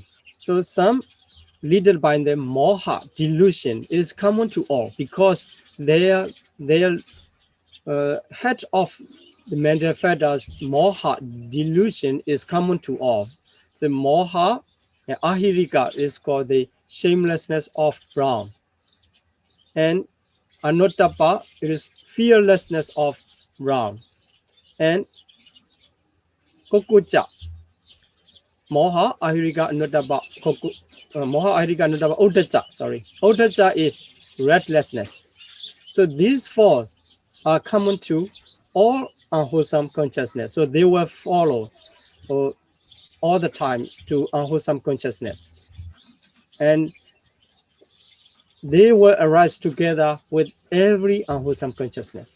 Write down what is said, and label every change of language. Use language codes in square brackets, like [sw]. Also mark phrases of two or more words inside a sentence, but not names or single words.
[en] So some led by the moha, delusion, is common to all because their head of the mental factors, moha, delusion, is common to all. The moha and ahirika is called the shamelessness of Brahm. And anuttapa is fearlessness of Brahm. [pi] And kokucha, moha, ahirika, anuttapa, moha, ahirika, anuttapa, udacha, [en] sorry. Udacha is restlessness. So these four are common to all unwholesome consciousness. So they will follow all the time to unwholesome consciousness. And they will arise together with every unwholesome consciousness.